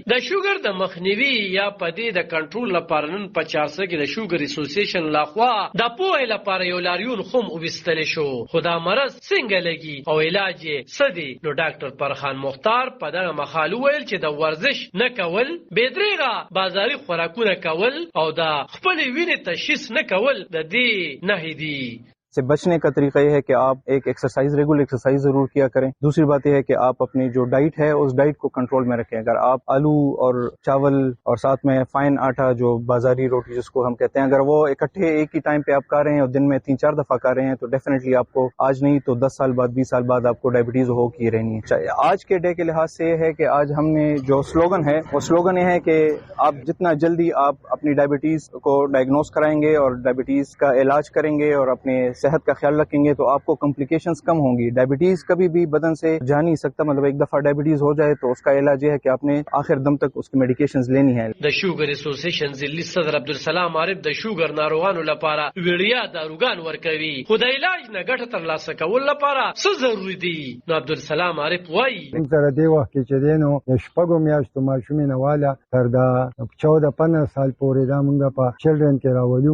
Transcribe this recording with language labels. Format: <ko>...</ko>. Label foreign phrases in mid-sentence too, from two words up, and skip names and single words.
<ps>د شوګر د مخنیوي یا په دې د کنټرول لپاره نن په 400 کې د شوګر اسوسییشن لخوا د پوهې لپاره یو لاریون خو وبستل شو خو دا مرض څنګه لګي او علاج یې څه دی. نو ډاکټر فرخان مختار په دغه مقاله ویل چې د ورزش نه کول، بېدریغه بازاري خوراکونه کول او د خپل وینې تشخیص نه کول د دې نه دي.</ps> <ur>سے بچنے کا طریقہ یہ ہے کہ آپ ایک ایکسرسائز,</ur> <en>regular exercise</en> <ur>ضرور کیا کریں. دوسری بات یہ ہے کہ آپ اپنی جو ڈائٹ ہے اس ڈائٹ کو کنٹرول میں رکھیں. اگر آپ آلو اور چاول اور ساتھ میں فائن آٹا جو بازاری روٹی جس کو ہم کہتے ہیں، اگر وہ اکٹھے ایک ہی ٹائم پہ آپ کھا رہے ہیں اور دن میں 3-4 دفعہ کھا رہے ہیں تو ڈیفینیٹلی آپ کو آج نہیں تو 10 سال بعد 20 سال بعد آپ کو ڈائبیٹیز ہو کی رہنی ہے. آج کے ڈے کے لحاظ سے یہ ہے کہ آج ہم نے جو سلوگن ہے وہ سلوگن یہ ہے کہ آپ جتنا جلدی آپ اپنی ڈائبیٹیز کو ڈائگنوز کرائیں گے اور ڈائبیٹیز کا علاج کریں گے اور اپنے صحت کا خیال رکھیں گے تو آپ کو کمپلیکیشنز کم ہوں گی. ڈائبیٹیز کبھی بھی بدن سے جا نہیں سکتا، مطلب ایک دفعہ ڈائبیٹیز ہو جائے تو اس کا علاج یہ ہے کہ آپ نے آخر دم تک اس کی میڈیکیشنز لینی ہے.</ur> <ps>د شوګر اسوسییشن ځلی صدر عبدالسلام عارف د شوګر ناروغانو لپاره ویړیا داروګان ورکوي خو د علاج نه ګټه ترلاسه کول لپاره څه ضروري دي. نو عبدالسلام عارف وایي تر دې وخت کې چې دینو د شپږو میاشتو ماشومې نه والا تر دا 14-15 سال پورې دا مونږ په چلډرن کې راولو.</ps>